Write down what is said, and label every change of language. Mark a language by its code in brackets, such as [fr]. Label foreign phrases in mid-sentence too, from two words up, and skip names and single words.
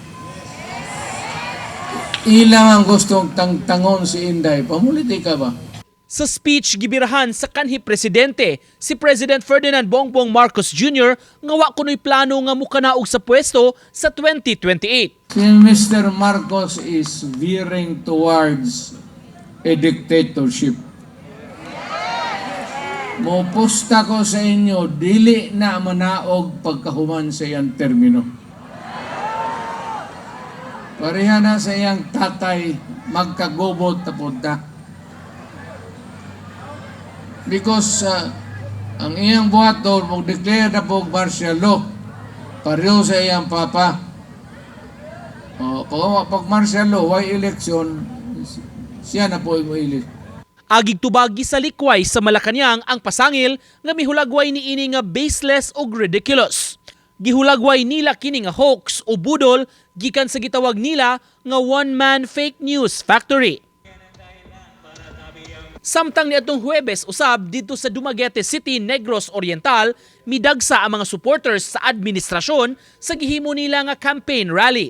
[ceb] Ilang ang gustong tangtangon si Inday. Pamulitika ba? Sa speech gibirahan sa kanhi Presidente, si President Ferdinand Bongbong Marcos Jr. nga wa kunoy plano nga mukanaog sa pwesto sa 2028. Si Mr. [en] Marcos is veering towards a dictatorship. [ceb] Mopusta ko sa inyo, dili na manaog pagkahuman sa iyang termino. Pareha na sa iyang tatay, magkagubot na punta. Because ang iyang buhaton, mag-declare na po [en] martial law, [ceb] pareho sa iyang papa. Pag [en] martial law, [ceb] why election, siya na po i-elect. Agig tubagi sa likway sa Malacañang ang pasangil nga mihulagway ni ini nga baseless ug ridiculous. Gihulagway nila kini nga hoax o budol gikan sa gitawag nila nga [en] one-man fake news factory. [ceb] Samtang niadtong Huwebes usab dito sa Dumaguete City, Negros Oriental, midagsa ang mga supporters sa administrasyon sa gihimo nila nga [en] campaign rally.